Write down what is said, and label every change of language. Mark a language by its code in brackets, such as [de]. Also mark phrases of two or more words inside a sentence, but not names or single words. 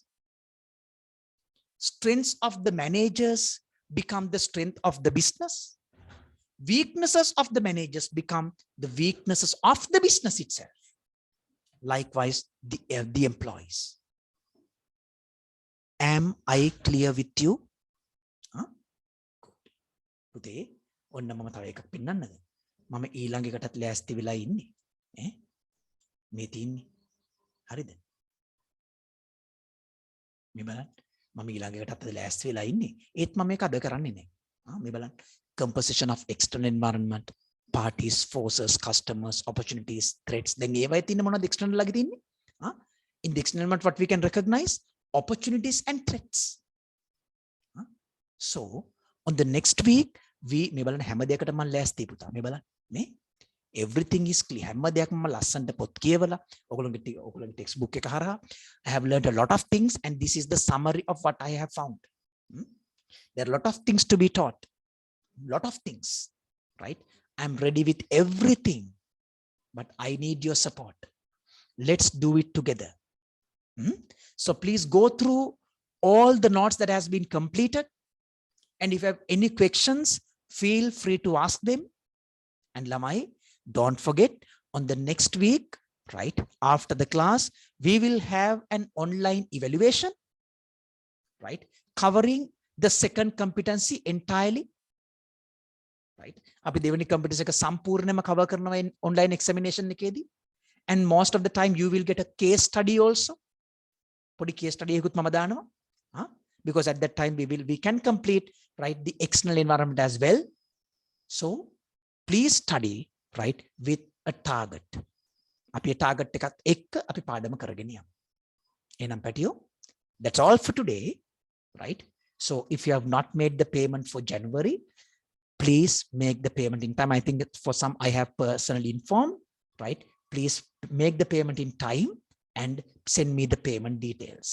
[en] Strengths of the managers become the strength of the business. Weaknesses of the managers become the weaknesses of the business itself. Likewise, the employees. Am I clear with you? [si] පුතේ ඔන්න මම තව එකක් පෙන්නන්නද? මම ඊළඟ එකටත් ලෑස්ති වෙලා ඉන්නේ. මේ තින්නේ. හරිද? මේ බලන්න. මම ඊළඟ එකටත් ලෑස්ති වෙලා ඉන්නේ. ඒත් මම මේක අද කරන්නේ නැහැ. මේ බලන්න. [en] Composition of external environment, parties, forces, customers, opportunities, threats. [si] දැන් ඒවයි තියෙන්නේ මොනවද external ළඟ තියෙන්නේ? [en] In the external environment, what we can recognize? Opportunities and threats. So on the next week, we [si] මේ බලන්න හැම දෙයකටම මම ලෑස්ති පුතා. මේ බලන්න. [en] මේ everything is clear. [si] හැම දෙයක්ම මම ලස්සනට පොත් කියවලා ඔයගොල්ලන්ගේ textbook එක හරහා [en] I have learned a lot of things, and this is the summary of what I have found. There are a lot of things to be taught. Lot of things, right? I'm ready with everything, but I need your support. Let's do it together. So please go through all the notes that has been completed, and if you have any questions, feel free to ask them. And Lamai, don't forget, on the next week, right after the class, we will have an online evaluation, right, covering the second competency entirely. Right? [si] අපි දෙවෙනි competency එක සම්පූර්ණයෙන්ම cover කරනවා [en] online examination [si] එකේදී. [en] And most of the time you will get a case study also. [si] පොඩි [en] case study [si] එකකුත් මම දානවා. [en] Because at that time we can complete, right, the external environment as well. So please study, right, with a target. [si] අපි target එකත් එක්ක අපි පාඩම කරගෙන යමු. එහෙනම් පැටියෝ, [en] that's all for today, right? So if you have not made the payment for January, please make the payment in time. I think that for some I have personally informed, right? Please make the payment in time and send me the payment details.